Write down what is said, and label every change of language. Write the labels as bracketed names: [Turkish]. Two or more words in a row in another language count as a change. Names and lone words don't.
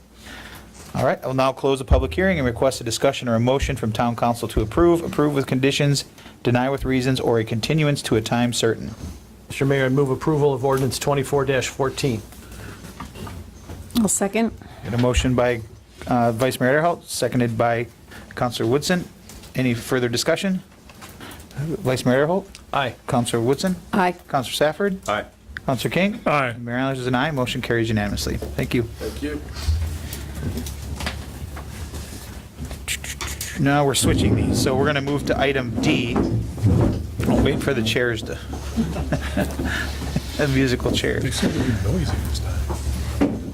[English] All right, I'll now close the public hearing and request a discussion or a motion from town council to approve with conditions, deny with reasons, or a continuance to a time certain. Mr. Mayor, I move approval of ordinance 24-14. I'll second. Got a motion by Vice Mayor Adderhout, seconded by Councilor Woodson. Any further discussion? Vice Mayor Adderhout? Aye. Councilor Woodson? Aye. Councilor Safford? Aye. Councilor King? Aye. Mayor Allen is an aye. Motion carries unanimously. Thank you. Thank you. Now we're switching these, so we're going to move to item D. I'll wait for the chairs to, the musical chairs. They said it would be noisy this time.